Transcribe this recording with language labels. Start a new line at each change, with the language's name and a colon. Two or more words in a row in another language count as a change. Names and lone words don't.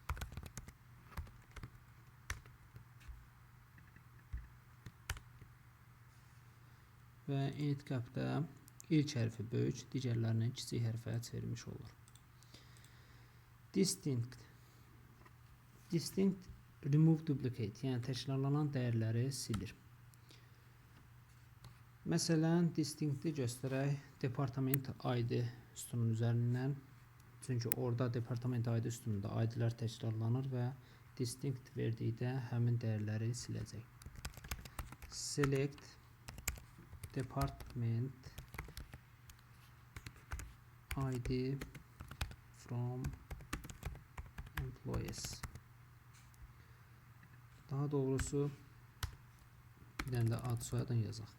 Azerbaijani: Və init cap'da ilk hərfi böyük, digərlərini kiçik hərfə çevirmiş olur.
English: Distinct. Distinct remove duplicate,
Azerbaijani: yəni təkrarlanan dəyərləri silir. Məsələn, distinct'i göstərək departament ID sütunun üzərindən. Çünki orada departament ID sütununda ID'lər təkrarlanır və distinct verdikdə həmin dəyərləri siləcək.
English: Select department ID from employees.
Azerbaijani: Daha doğrusu bir dənə də ad soyadını yazaq.